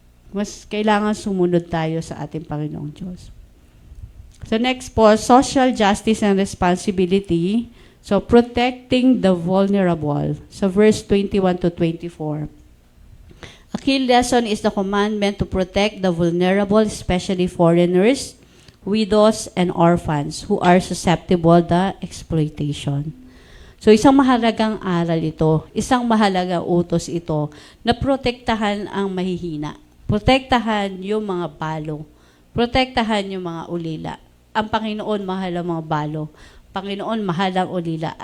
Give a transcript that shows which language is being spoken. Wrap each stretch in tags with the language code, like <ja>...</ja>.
<tl>Mas kailangan sumunod tayo sa ating Panginoong Diyos.</tl> <en>So next po, social justice and responsibility. So protecting the vulnerable. So verse 21 to 24. A key lesson is the commandment to protect the vulnerable, especially foreigners, widows, and orphans who are susceptible to exploitation.</en> <tl>So isang mahalagang aral ito, isang mahalagang utos ito na protektahan ang mahihina. Protektahan yung mga balo. Protektahan yung mga ulila. Ang Panginoon mahal ang mga balo. Panginoon mahal ang ulila.</tl>